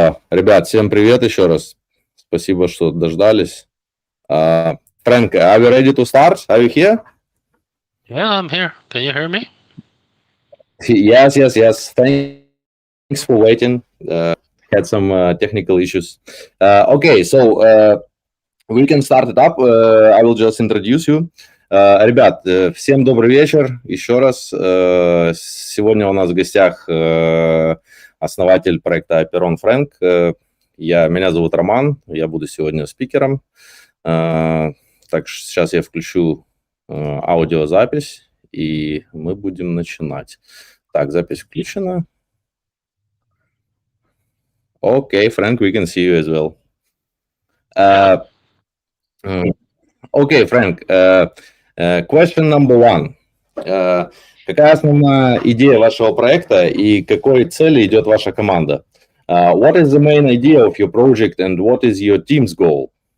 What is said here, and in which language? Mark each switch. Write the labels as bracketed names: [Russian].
[Russian] Ребят, всем привет еще раз. Спасибо, что дождались. [English] Frank, are you ready to start? Are you here? Yeah, I'm here. Can you hear me? Yes, yes, yes. Thanks for waiting. Had some technical issues. Okay, so we can start it up. I will just introduce you. [Russian] Ребят, всем добрый вечер. Еще раз. Сегодня у нас в гостях основатель проекта Apeiron Фрэнк. Меня зовут Роман. Я буду сегодня спикером. Так, сейчас я включу аудиозапись, и мы будем начинать. Так, запись включена. [English] Okay, Frank, we can see you as well. Okay, Frank, question number one. [Russian] Какая основная идея вашего проекта и к какой цели идет ваша команда? [English] What is the main idea of your project and what is your team's goal?